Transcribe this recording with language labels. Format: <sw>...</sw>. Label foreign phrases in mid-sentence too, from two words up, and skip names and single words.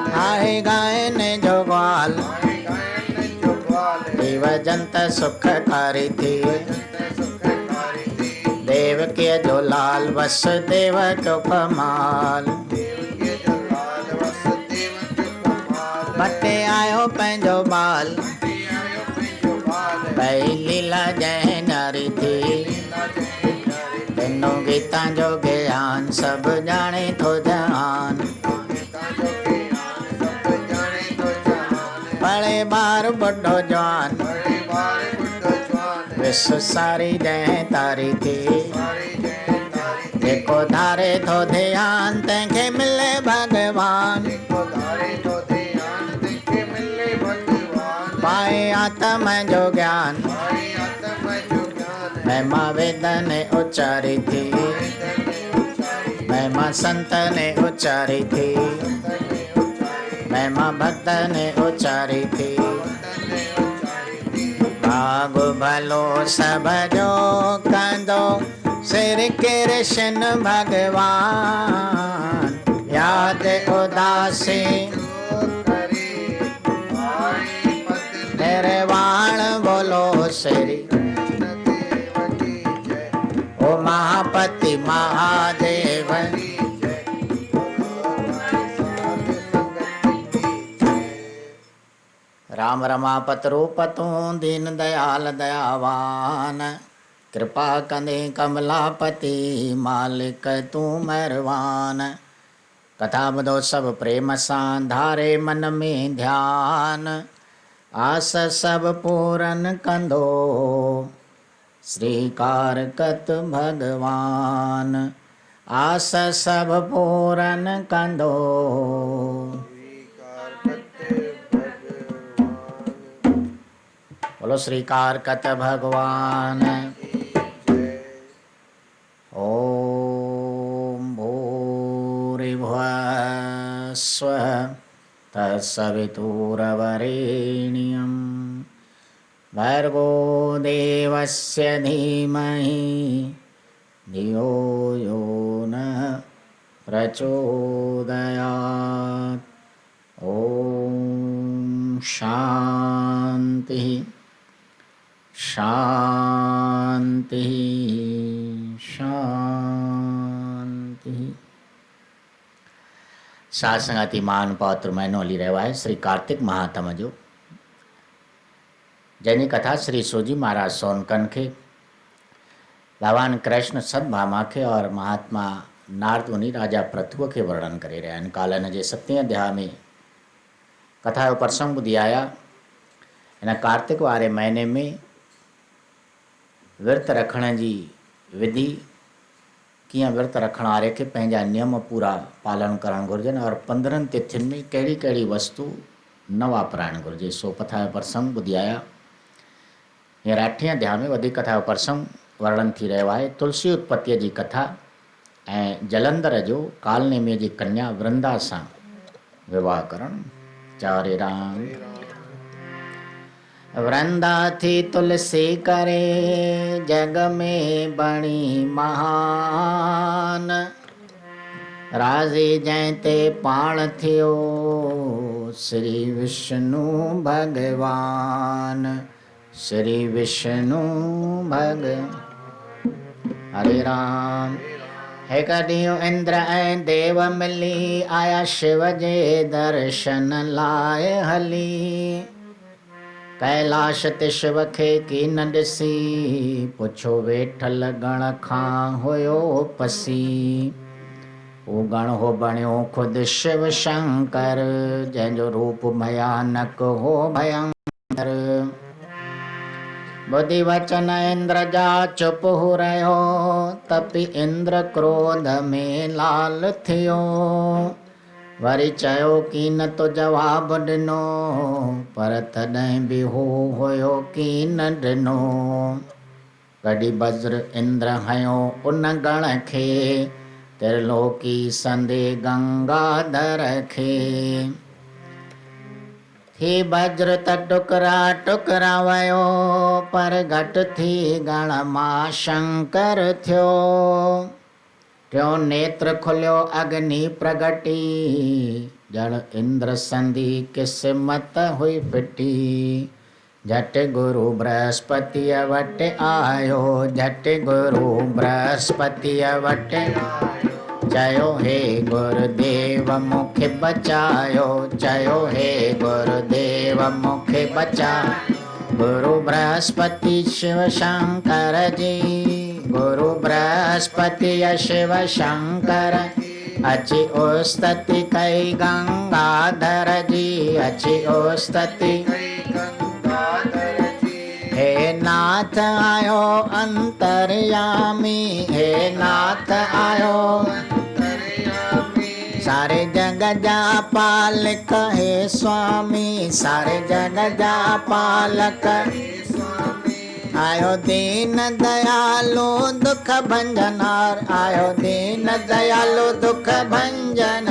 <sd>आए गायन जो ग्वाल आए गायन जो ग्वाल। देव जंत सुखकारी थी। जंत सुखकारी थी। देव के जो लाल वसुदेव को कमाल। देव के जो लाल वसुदेव जो कमाल। बटे आयो पंहिंजो बाल आयो पंहिंजो बाल। भई लीला जय नारी थी। लीला जय प्यारी थी। तेनो गीता जो ज्ञान सब जाने थो जहान। गीता जो ज्ञान सब जाने तो जहान। पढ़े बार बुढ़ो जवान बड़े बार बुढ़ो जवान। विश्व सारी जय तारी थी। सारी जय तारी थी। जेको धारे थो ध्यान तंहिंखे मिले भगवान। देखो धारे तो ध्यान देखे मिले भगवान। पाए आत्म जो ज्ञान पाए आत्म जो ज्ञान। महिमा वेद ने उच्चारी थी। वेद ने उच्चारी। महिमा संत ने उच्चारी थी। संत ने उच्चारी। महिमा भक्त ने उच्चारी थी। भक्त ने उच्चारी थी। भाग भलो सब जो कंदो श्री कृष्ण भगवान। याद उदासी जो करे आई पद निर्वाण बोलो श्री</sd> <hi>कृष्ण देव की जय। ओ महापति महादेव। की जय। हमारे साधु संगत की जय।</hi> <sd>राम रमापत रूपतू दीन दयाल दयावान। कृपा कंदे कमलापति मालिक तू मेहरबान। कथा ॿुधो सभु प्रेम सां धारे मन में ध्यान। आस सभु पूरन कंदो श्रीकार कत भगवान। आस सभु पूरन कंदो। श्रीकार कत भगवान बोलो श्रीकार कत भगवान।</sd> <hi>की जय।</hi> <sa>ओम भूरिभुवः स्वः तत्सवितुर्वरेण्यं भर्गो देवस्य धीमहि धियो यो नः प्रचोदयात्। ओम शांति शांति शांति।</sa> <sd>साथ संगति मान पात्र महीनो हली रहियो आहे श्री कार्तिक महात्म जो, जंहिंजी कथा श्री सूजी महाराज सोनकन खे भगवान कृष्ण सतभामा खे और महात्मा नारद मुनि राजा पृथुअ खे वर्णन करे रहिया आहिनि। काल्ह हिन जे 7वें अध्याय में कथा जो प्रसंग ॿुधी आया। हिन कार्तिक वारे महीने में विर्त रखण जी विधि, कीअं विर्त रखण वारे खे पंहिंजा नियम पूरा पालन करणु घुरिजनि और 15 तिथियुनि में कहिड़ी कहिड़ी वस्तु न वापराइणु घुरिजे, सो कथा जो प्रसंग ॿुधी आया। हींअर 8वें अध्याय में वधीक कथा जो प्रसंग वर्णन थी रहियो आहे। तुलसी उत्पत्तिअ जी कथा ऐं जलंधर जो कालनेमीअ जी कन्या वृंदा सां विवाह करणु। चारे राम। वृंदा थी तुलसी करे जग में बणी महान। राज़ी जंहिं ते पाण थियो श्री विष्णु भगवान। श्री विष्णु भगवान। हरे राम। हिकु ॾींहुं इंद्र ऐं देव मिली आया शिव जे दर्शन लाइ हली। कैलाश ते शिव खे की न ॾिसी, पुछो वेठल गण खां हुयो पसी। वो गण हो बणियो खुद शिव शंकर, जंहिंजो रूप भयानक हो भयंकर। बुद्धि वचन इंद्र जा चुप हो रहियो, तपि इंद्र क्रोध में लाल थियो। वरी चयो की न तो जवाब ॾिनो, पर तॾहिं बि हू हुयो की न ॾिनो। कॾहिं वज्र इंद्र हयो उन गण खे, त्रिलोकी संदे गंगाधर खे। थी वज्र त टुकरा टुकरा वयो, पर घटि थी गण मां शंकर थियो। टियों नेत्र खुलियो अग्नि प्रगटी, जड़ इंद्र संधि किस्मत हुई फिटी। झट गुरु बृहस्पतिअ वटि आयो, झट गुरु बृहस्पतिअ वटि चयो हे गुरुदेव मूंखे बचायो, चयो हे गुरुदेव मूंखे बचायो। गुरु बृहस्पति शिव शंकर जी, गुरु बृहस्पति शिव शंकर, अची उस्तति कई गंगाधर जी, अची उस्तति हे नाथ आयो अंतर्यामी, हे नाथ आयो सारे जग जा पालक हे स्वामी, सारे जग जा पालक आयो दीन दयालु दुख भंजनार, आयो दीन दयालु दुख भंजन।</sd>